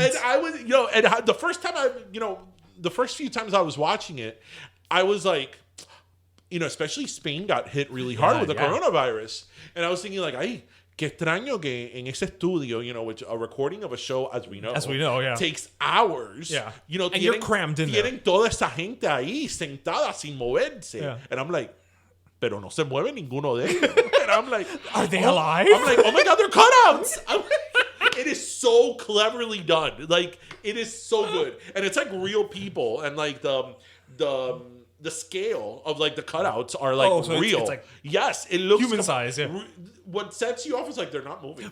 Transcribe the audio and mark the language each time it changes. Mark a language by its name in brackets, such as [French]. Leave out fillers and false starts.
[English] And I was, and the first time the first few times I was watching it, I was like, especially Spain got hit really hard with the coronavirus. And I was thinking like, [Spanish] ay, qué extraño que en ese estudio, [English] which a recording of a show, as we know, takes hours. Yeah. And you're crammed in there. [Spanish] Tienen toda esa gente ahí sentada sin moverse. [English] Yeah. And I'm like, [Spanish] pero no se mueve ninguno de ellos. [English] And I'm like, are they alive? I'm like, oh my God, they're cutouts. It is so cleverly done. Like, it is so good. And it's like real people. And like the scale of like the cutouts are like so real. it's like yes, it looks human size. Yeah. What sets you off is like they're not moving.